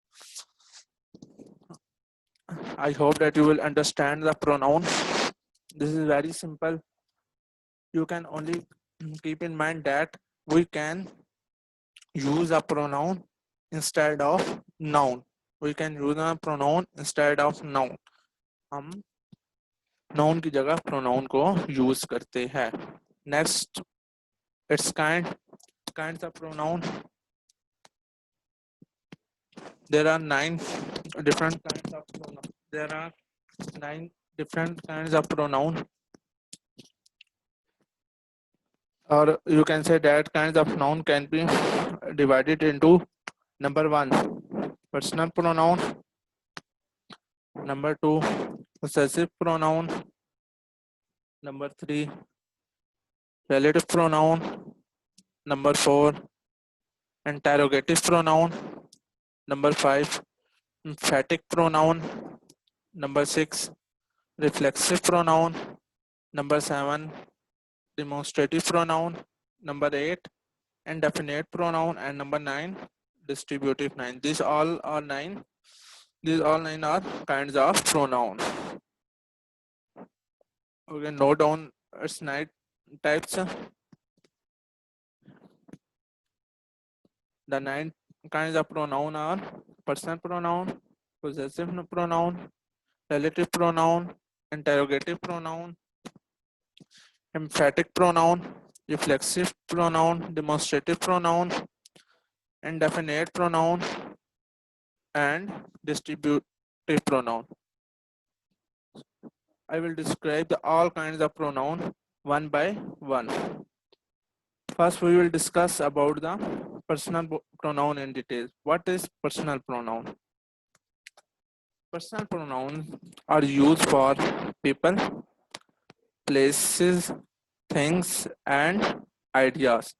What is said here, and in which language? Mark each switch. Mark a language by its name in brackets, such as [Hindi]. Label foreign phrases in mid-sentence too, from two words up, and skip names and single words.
[English] I hope that you will understand the pronoun. This is very simple. You can only keep in mind that we can use a pronoun instead of noun. We can use a pronoun instead of noun. [Hindi] हम noun की जगह pronoun को use करते हैं. [English] Next, its kinds of pronoun. There are 9 different kinds of pronoun. There are 9 different kinds of pronoun, or you can say that kinds of noun can be divided into number 1, personal pronoun. Number 2, possessive pronoun. Number 3, relative pronoun. Number 4, interrogative pronoun. Number 5, emphatic pronoun. Number 6, reflexive pronoun. Number 7, demonstrative pronoun. Number 8, indefinite pronoun. And number 9, distributive pronoun. These all nine are kinds of pronoun. Okay, note down its 9 types. The 9 kinds of pronoun are personal pronoun, possessive pronoun, relative pronoun, interrogative pronoun, emphatic pronoun, reflexive pronoun, demonstrative pronoun, indefinite pronoun, and distributive pronoun. I will describe all kinds of pronoun one by one. First, we will discuss about the personal pronoun in detail. What is personal pronoun? Personal pronouns are used for people, places, things, and ideas.